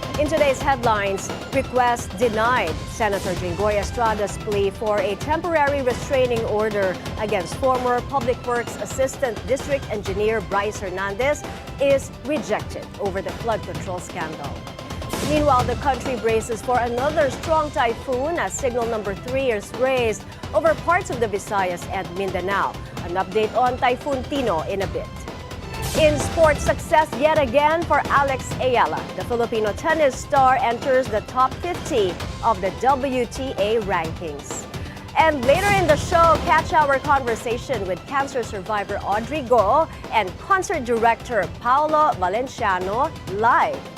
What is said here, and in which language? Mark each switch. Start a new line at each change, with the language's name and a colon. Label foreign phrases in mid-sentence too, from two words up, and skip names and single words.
English: today's headlines, request denied. Senator Jinggoy Estrada's plea for a temporary restraining order against former Public Works Assistant District Engineer Bryce Hernandez is rejected over the flood control scandal. Meanwhile, the country braces for another strong typhoon as signal number 3 is raised over parts of the Visayas and Mindanao. An update on Typhoon Tino in a bit. In sports, success yet again for Alex Ayala. The Filipino tennis star enters the top 50 of the WTA rankings. And later in the show, catch our conversation with cancer survivor Audrey Go and concert director Paolo Valenciano live.